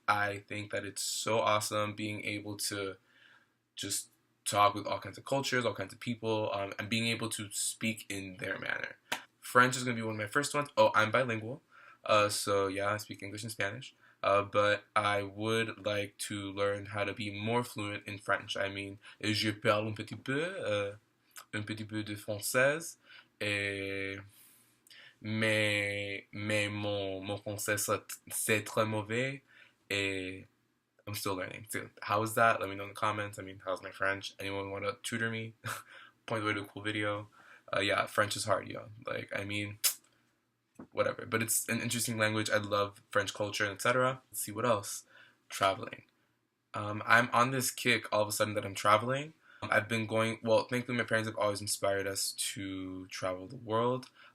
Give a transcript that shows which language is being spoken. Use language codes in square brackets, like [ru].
[en] I think that it's so awesome being able to just talk with all kinds of cultures, all kinds of people, and being able to speak in their manner. French is going to be one of my first ones. Oh, I'm bilingual, so yeah, I speak English and Spanish, but I would like to learn how to be more fluent in French. I mean, [fr] je parle un petit peu de français, et, mais mon français c'est très mauvais, et [en] I'm still learning. So how is that? Let me know in the comments. I mean, how's my French? Anyone want to tutor me? Point the way to a cool video. Yeah, French is hard, yo. Like, I mean, whatever. But it's an interesting language. I love French culture, etc. Let's see what else. Traveling. I'm on this kick all of a sudden that I'm traveling. I've been going, well, thankfully my parents have always inspired us to travel the world.